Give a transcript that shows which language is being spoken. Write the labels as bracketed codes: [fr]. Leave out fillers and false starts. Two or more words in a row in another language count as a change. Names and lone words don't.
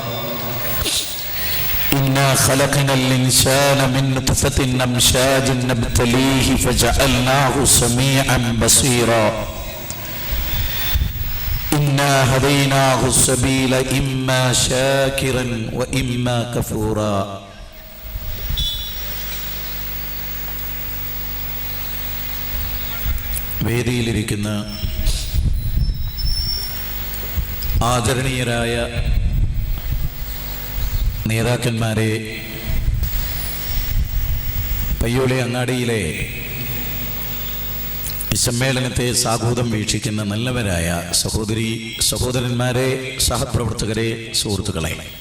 [ar] إنا خلقنا الإنسان من نطفة أمشاج نبتليه فجعلناه سميعا بصيرا. إنا هديناه السبيل إما شاكرا وإما كفورا. [ml] വേദിയിലിരിക്കുന്ന ആദരണീയരായ നേതാക്കന്മാരെ, പയ്യോളി അങ്ങാടിയിലെ സമ്മേളനത്തെ സാഗൂതം വീക്ഷിക്കുന്ന നല്ലവരായ സഹോദരന്മാരെ, സഹപ്രവർത്തകരെ, സുഹൃത്തുക്കളെ,